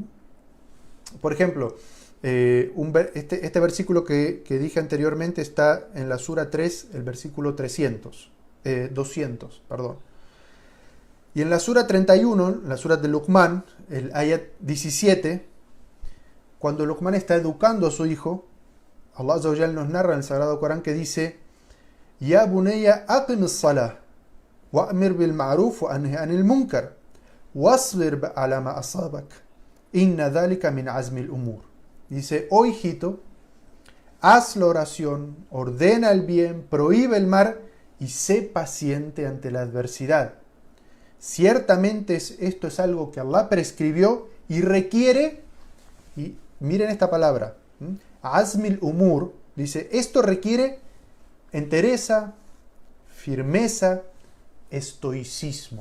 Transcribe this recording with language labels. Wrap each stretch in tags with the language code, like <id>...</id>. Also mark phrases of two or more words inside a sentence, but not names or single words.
<es>Por ejemplo, este versículo que dije anteriormente está en la Sura 3, el versículo 200. Y en la Sura 31, la Sura de Luqman, el ayat 17, cuando Luqman está educando a su hijo, Allah Azza wa Jal nos narra en el Sagrado Corán que dice:</es> <ar>يا بني أقم الصلاة وأمر بالمعروف وانه عن المنكر واصبر على ما أصابك إن ذلك من عزم الأمور.</ar> <es>Dice: oh hijito, haz la oración, ordena el bien, prohíbe el mal y sé paciente ante la adversidad. Ciertamente esto es algo que Allah prescribió y requiere, y miren esta palabra,</es> <ar>عزم الأمور,</ar> <es>dice, esto requiere entereza, firmeza, estoicismo.</es>